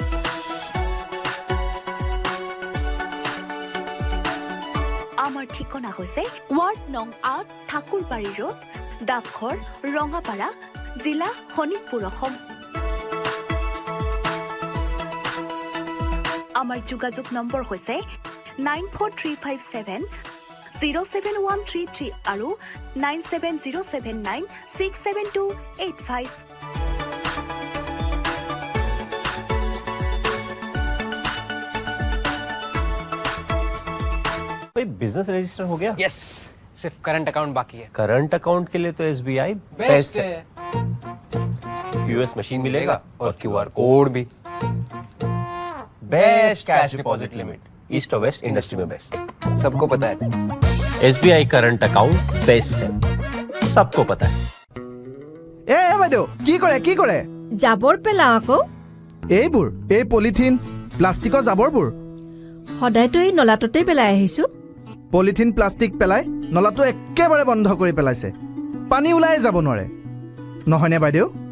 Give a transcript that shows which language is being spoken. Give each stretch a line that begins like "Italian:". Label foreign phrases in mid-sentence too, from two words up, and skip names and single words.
Assamese: আমাৰ ঠিকনা হৈছে ৱাৰ্ড নং ৮ ঠাকুৰবাৰী ৰোড, ডাকঘৰ ৰঙাপাৰা, জিলা শোণিতপুৰ, অসম। আমাৰ যোগাযোগ নম্বৰ হৈছে 9435707133 আৰু 9707967285।
Hindi: बिजनेस रजिस्टर हो गया? यस, सिर्फ
English: current account
Hindi: बाकी है।
English: current account
Hindi: के लिए तो SBI बेस्ट है। US मशीन मिलेगा और
English: QR code
Hindi: भी।
English: best cash deposit limit,
Hindi: ईस्ट और
English: west industry
Hindi: में बेस्ट। सबको पता है। SBI
English: current account best
Hindi: है, सबको पता है।
Assamese: ए বাইদেউ কি কৰে জাবৰ পেলা আকৌ এইবোৰ এই পলিথিন প্লাষ্টিকৰ জাবৰবোৰ সদায়তো এই নলাটোতে পেলাই আহিছো। পলিথিন প্লাষ্টিক পেলাই নলাটো একেবাৰে বন্ধ কৰি পেলাইছে, পানী ওলাই যাব নোৱাৰে, নহয়নে বাইদেউ?